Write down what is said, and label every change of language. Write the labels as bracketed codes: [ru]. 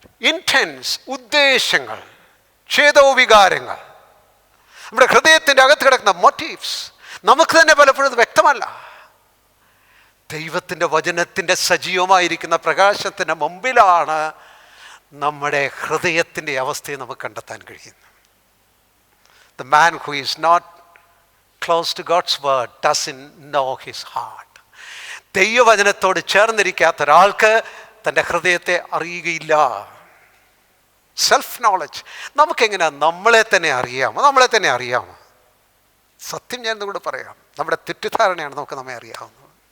[ml] Intense, ഉദ്ദേശങ്ങൾ, ചേതോവികാരങ്ങൾ, നമ്മുടെ ഹൃദയത്തിൻ്റെ അകത്ത് കിടക്കുന്ന മോട്ടീവ്സ് നമുക്ക് തന്നെ പലപ്പോഴും അത് വ്യക്തമല്ല. ദൈവത്തിൻ്റെ വചനത്തിൻ്റെ സജീവമായിരിക്കുന്ന പ്രകാശത്തിൻ്റെ മുമ്പിലാണ് നമ്മുടെ ഹൃദയത്തിൻ്റെ അവസ്ഥയെ നമുക്ക് കണ്ടെത്താൻ കഴിയുന്നത്. [en] The man who is not close to God's word doesn't know his heart. [ml] ദൈവവചനത്തോട് ചേർന്നിരിക്കാത്ത ഒരാൾക്ക് തൻ്റെ ഹൃദയത്തെ അറിയുകയില്ല. Self knowledge. നമുക്കെങ്ങനെയാണ് നമ്മളെ തന്നെ അറിയാമോ? സത്യം ഞാൻ നിങ്ങളോട് പറയാം, നമ്മുടെ തെറ്റിദ്ധാരണയാണ് നമുക്ക് നമ്മെ അറിയാവുന്നത്.